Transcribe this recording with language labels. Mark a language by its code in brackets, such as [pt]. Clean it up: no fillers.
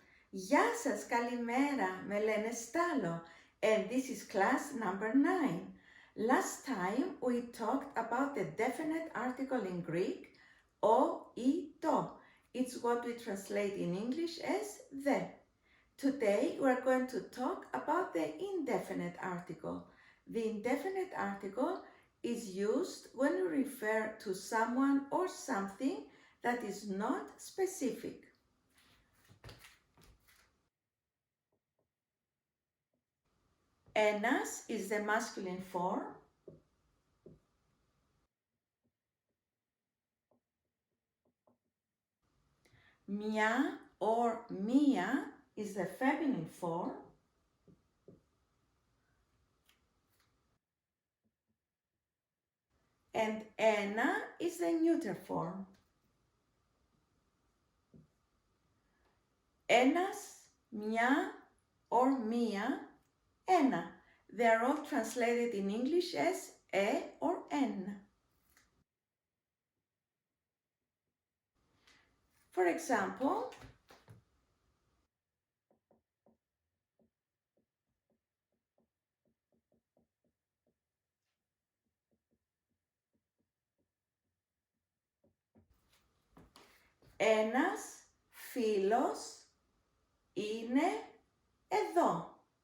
[el] Γεια σας, καλημέρα, με λένε Στάλο, [en] and this is class number 9. Last time we talked about the definite article in Greek, o, I, to. It's what we translate in English as the. Today we're going to talk about the indefinite article. The indefinite article is used when we refer to someone or something that is not specific. Ένας is the masculine form. Μια or μία is the feminine form. And ένα is the neuter form. [el] Ένας, μια or μία, ένα. [en] They are all translated in English as or en. For example, [el] ένας φίλος είναι εδώ.